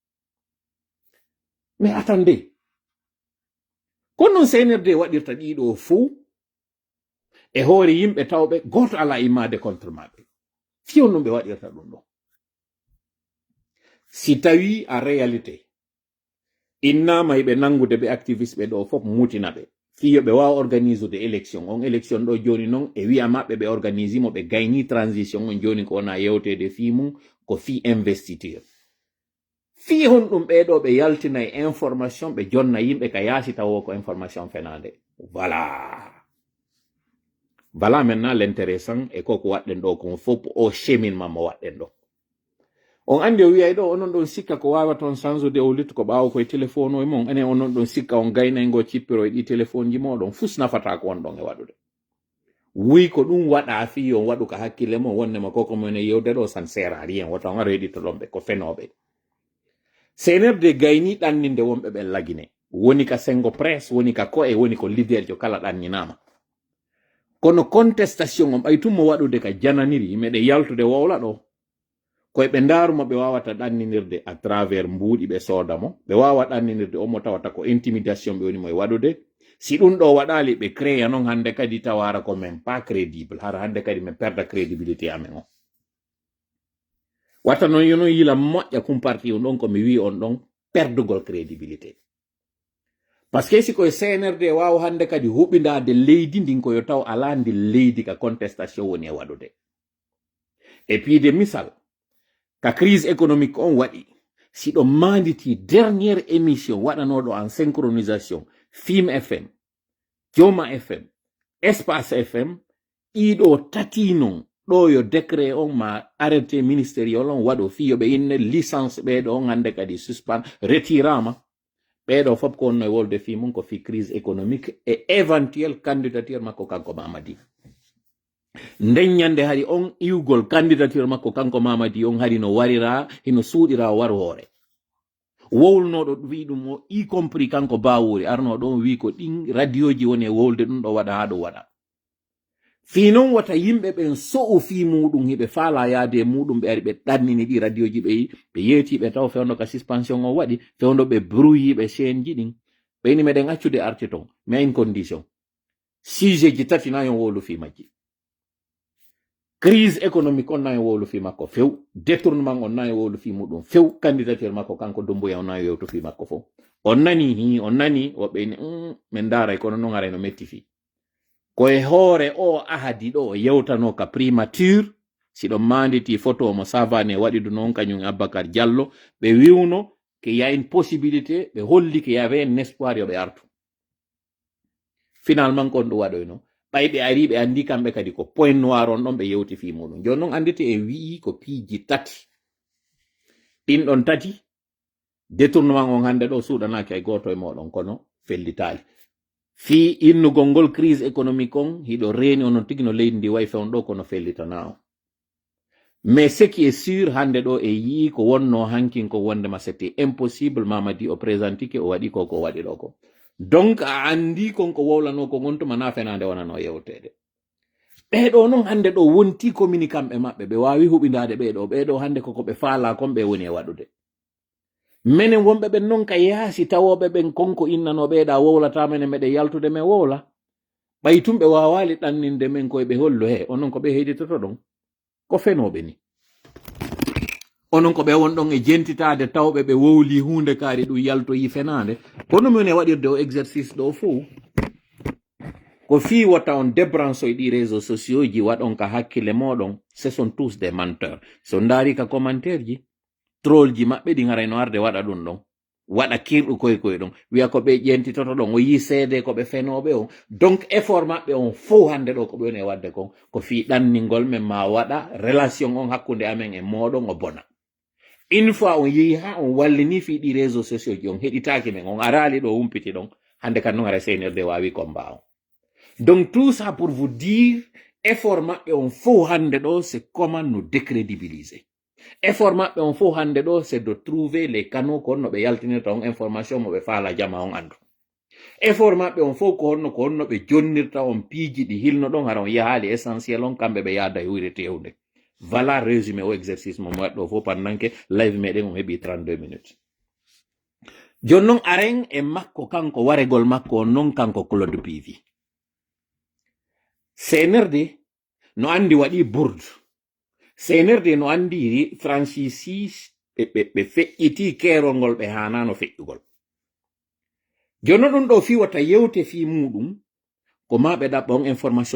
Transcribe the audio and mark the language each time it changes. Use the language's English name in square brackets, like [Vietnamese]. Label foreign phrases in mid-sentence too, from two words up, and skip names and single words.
[French] mais attendez [Fula] kono noon CNRD waɗirta ɗiɗo fou e hoore yimɓe tawɓe goto ala immade contre maɓɓe fiyon ɗum ɓe waɗirta ɗum ɗo si tawi a réalité innama yiɓe nangude ɓe activiste ɓe ɗo fof mutina ɓe fiyo ɓe wawa [French] organise de élection [Fula] on élection ɗo joni noon e wiya maɓɓe ɓe organise mo ɓe gayni transition on joni ko wona yewtede fi mum ko fi investiture fi hon ɗum ɓeɗo ɓe yaltina e information ɓe jonna yimɓe ka yaasi tawo ko information fenade [French] voilà maintenant l'intéressant [Fula] e koko waɗɗen ɗo kon fof o cheminement mo waɗɗen ɗo on andi o wiyay ɗo onon ɗon sikka ko wawa toon change o luttu ko ɓawa koye téléphone o e mon enen onon ɗon sikka on gaynaygo cippiro e ɗi téléphone ji moɗon fus nafata ko won ɗon e waɗude wuy ko ɗum waɗa fi on waɗu ka hakkille mo wonnema koko men e yewde ɗo [French] san sert à rien [Fula] woto on reɗito ɗon ɓe ko fenoɓe CNRD gayni ɗanninde wonɓe ɓen lagine woni ka sengo presse woni ka ko e woni ko leader jo kala ɗanninama kono contestation on ɓay tummo waɗude ka jananiri meɗe yaltude wowla ɗo koye ɓe ndaaruma ɓe wawata ɗanninirde [French] à travers [Fula] mbuuɗi ɓe sooda mo ɓe wawa ɗanninirde omo tawata ko intimidation ɓe woni mo e waɗude si ɗum ɗo waɗali ɓe créa noon hande kadi tawara ko [French] même pas crédible [Fula] hara hande kadi min perda crédibilité amen o watta noon yono yila moƴƴa kumparti on ɗon komi wi on ɗon perdugol crédibilité [French] par ce que [Fula] si koye CNRD wawa hande kadi huɓindade leydi ndin koyo taw ala ndi leydi ka contestation woni e waɗude [French] et puis de [Fula] misal ka [French] crise économique [Fula] on waɗi siɗo manditi [French] dernière émission [Fula] waɗanoɗo [French] en synchronisation [Fula] Fim FM Joma FM Espace FM ɗiɗo tati non ɗo yo décret on ma [French] arrêté ministériel [Fula] on waɗo fiyoɓe inne licence ɓeɗo on hande kadi suspend retirama ɓeɗo fof ko onno e wolde fi mum ko fi [French] crise économique et éventuelle candidature [Fula] makko kanko Mamadi nden ñande hari on iwgol candidature makko kanko Mamadi on hari no warira hino suuɗira war hoore wowlnoɗo wi ɗum o [French] y compris [Fula] kanko Bawuri arno ɗon wi ko ɗin radio ji woni e wolde ɗum ɗo waɗa ha ɗo waɗa fi noon wata yimɓe ɓen so'u fi muɗum hiɓe faala yaade e muɗum ɓe ari ɓe ɗannini ɗi radio ji ɓe yeetiɓe taw fewndo ka suspension o waɗi fewndo ɓe brouyiɓe chaine ji ɗin ɓeyni meɗen accude arti ton [French] mais une condition [Fula] sujet ji tati nayon wolu fi majji [French] crise économique [Fula] on nayon wolu fi makko few détournement on nayon wolu fi muɗum few candidature makko kanko Doumbouya on nayon yewtu fi makko fof on nani woɓɓeyni min daaray kono noon arayno metti fi koye hoore o ahadi ɗo yewtano ka primature siɗo manditi photo mo savane waɗi ɗu noon kañum Abbacar Diallo ɓe wiwno [French] qu'il y a une possibilité de [Fula] holli [French] qu'il y avait un espoir [Fula] yoɓe artu finalement kon ɗo waɗoyno ɓayɓe ari ɓe andi kamɓe kadi ko [French] point noir [Fula] on ɗon ɓe yewti fi muɗum joni noon andite e wi'i ko piiji tati ɗin ɗon tati détournement on hande ɗo suuɗanaki ay goto e moɗon kono fellitali fi innugol ngol [French] crise économique [Fula] on hiɗo reeni onon tigi no leydi ndi way fewn ɗo kono fellitana o [French] mais ce qui est sûr [Fula] hande ɗo e yii ko wonno hankin ko wondema [French] c'était impossible [Fula] mamadi o présentike o waɗi ko waɗi ɗo ko donc a andi konko wowlano ko gontuma na fenande wonano yewtede ɓeɗo noon hande ɗo wonti communiquant ɓe maɓɓe ɓe wawi huɓidade ɓeɗo hande koko ɓe faala kon ɓe woni e waɗude minen wonɓe ɓen noon ka yaasi tawoɓe ɓen konko innano ɓeeɗa wowlata mene meɗe yaltude men wowla ɓay tum ɓe wawali ɗanninde men koye ɓe hollo he onon ko ɓe heɗitoto ɗon ko fenoɓe ni onon ko ɓe won ɗon e jentitade tawɓe ɓe wowli hunde kaari ɗum yaltoyi fenade kono min e waɗirde o exercice ɗo fou ko fi watta on débranche ɗi [French] réseaux sociaux [Fula] ji waɗon ka hakkille moɗon [French] ce sont tous des menteurs [Fula] so ndaari ka commentaire ji troll ji maɓɓe ɗi garayno arde waɗa ɗum ɗon waɗa kirɗu koye ɗon wiya ko ɓe ƴentitoto ɗon o yi seede ko ɓe fenoɓe on donc effort maɓɓe on fo hande ɗo ko ɓe woni e wadde kon ko fi ɗanningol men ma waɗa relation on hakkunde amen e moɗon o bona [French] une fois [Fula] on yehi ha on wallini fi ɗi [French] réseaux sociaux [Fula] ji on heɗitaki men on arali ɗo humpiti ɗon hande kan non ara seinirde wawi combat on [French] donc tout ça pour vous dire [Fula] effort maɓɓe on fo hande ɗo [French] c'est comment nous décrédibiliser [Fula] effort maɓɓe on fo hande ɗo [French] c'est de trouver les canaux [Fula] ko honno ɓe yaltinirta on information mo ɓe faala jama on andu effort maɓɓe on fo ko honno ɓe jonnirta on piiji ɗi hilno ɗon hara on yahaali essentiel on kamɓe ɓe yaada huyre tewde [French] voilà résumé [Fula] o exercice mo waɗɗo fo [French] pendant que [Fula] live meɗen on heɓi 32 minutes joni noon aren e makko kanko waregol makko on noon kanko Claude Pivi senerde no andi waɗi bourde senerde no andi francisi ɓe feƴƴiti keerol ngol ɓe hanano feƴƴugol jono ɗum ɗo fi wata yewte fi muɗum ko ma ɓe ɗaɓɓa on information